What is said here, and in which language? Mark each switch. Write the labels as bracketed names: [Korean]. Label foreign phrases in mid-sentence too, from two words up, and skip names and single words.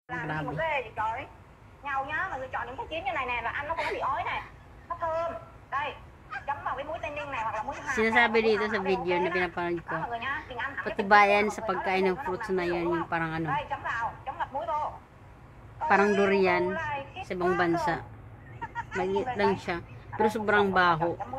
[Vietnamese] Làm gì mà ghê vậy trời. Nhau nhá, mọi người chọn những cái chiến như này nè là ăn nó không có bị ói này. Nó thơm. Đây, chấm vào cái muối tây ninh này hoặc là muối hạt. [Filipino] Sinasabi dito sa video na pinapanood ko, patibayan sa pagkain ng fruits na yan, yung parang ano, [Vietnamese] Đây, chấm vào, chấm ngập muối vô. [Filipino] parang durian sa ibang bansa. Maliit lang siya, pero sobrang baho.